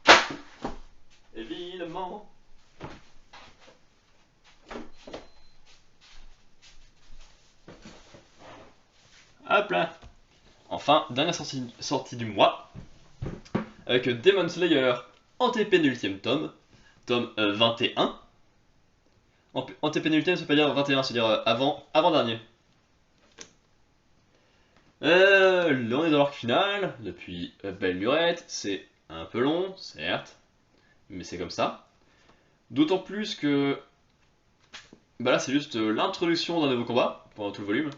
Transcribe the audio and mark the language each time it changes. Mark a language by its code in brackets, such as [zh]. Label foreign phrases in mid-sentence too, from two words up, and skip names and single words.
[fr] Évidemment. Hop là. Enfin, dernière sortie du mois, avec Demon Slayer, antépénultième tome, tome 21. Antépénultième, ça veut pas dire 21, c'est-à-dire avant-dernier. Là, on est dans l'arc final, depuis Belle Lurette, c'est un peu long, certes, mais c'est comme ça. D'autant plus que, bah là c'est juste l'introduction d'un nouveau combat, pendant tout le volume.